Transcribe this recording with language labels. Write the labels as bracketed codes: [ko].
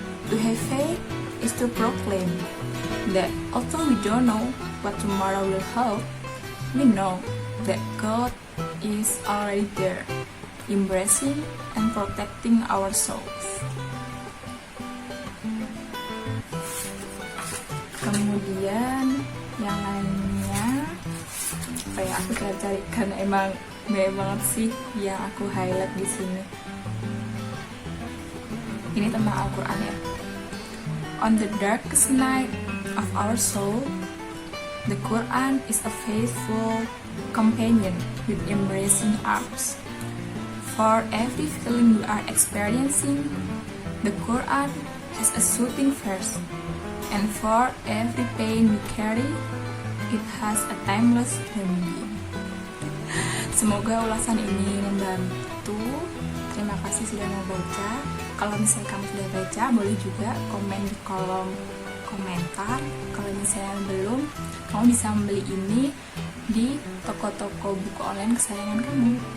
[en] To have faith is to proclaim that although we don't know what tomorrow will hold, we know that God is already there, embracing and protecting our souls. [id] Kemudian yang lainnya, apa ya, aku cari karena emang banyak banget sih yang aku highlight di sini. Ini tentang Al-Quran ya. [en] On the darkest night of our soul, the Quran is a faithful companion with embracing arms. For every feeling we are experiencing, the Quran has a soothing verse, and for every pain we carry, it has a timeless remedy. [id] Semoga ulasan ini membantu. Terima kasih sudah mau baca. Kalau misalnya kamu sudah baca, boleh juga komen di kolom komentar. Kalau misalnya belum, kamu bisa membeli ini di toko-toko buku online kesayangan kamu.